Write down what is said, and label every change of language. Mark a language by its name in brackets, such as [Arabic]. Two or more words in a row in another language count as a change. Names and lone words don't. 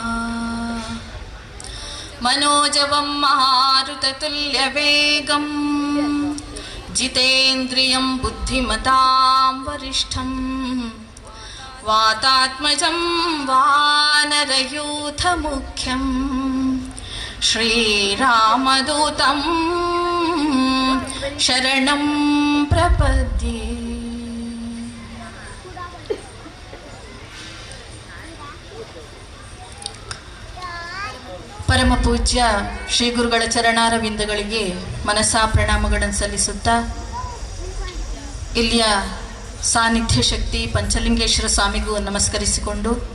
[Sanskrit] मनोजवं मारुततुल्यवेगं जितेन्द्रियं बुद्धिमतां वरिष्ठं वातात्मजं वानरयूथमुख्यं श्रीरामदूतं शरणं प्रपद्ये। [Kannada] ಪರಮ ಪೂಜ್ಯ ಶ್ರೀ ಗುರುಗಳ ಚರಣಾರವಿಂದಗಳಿಗೆ ಮನಸಾ ಪ್ರಣಾಮಗಳನ್ನು ಸಲ್ಲಿಸುತ್ತಾ, ಇಲ್ಲಿಯ ಸಾನ್ನಿಧ್ಯ ಶಕ್ತಿ ಪಂಚಲಿಂಗೇಶ್ವರ ಸ್ವಾಮಿಗೂ ನಮಸ್ಕರಿಸಿಕೊಂಡು,